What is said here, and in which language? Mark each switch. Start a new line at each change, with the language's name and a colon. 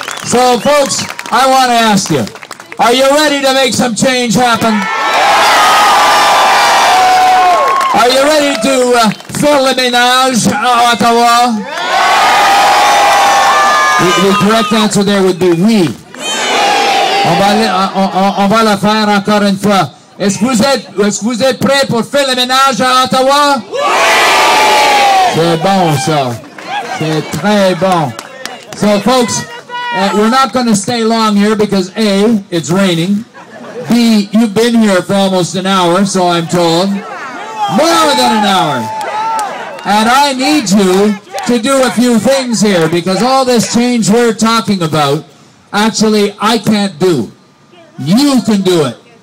English: So, folks, I want to ask you, are you ready to make some change happen? Are you ready to fill the
French: ménage à Ottawa?
English: The correct answer there would be oui.
French: On va la faire encore une fois. Est-ce que vous êtes prêts pour faire le ménage à Ottawa? Oui! C'est bon, ça. C'est très bon.
English: So, folks, we're not going to stay long here because A, it's raining. B, you've been here for almost an hour, so I'm told. More than an hour. And I need you to do a few things here because all this change we're talking about, actually, I can't do. You can do it.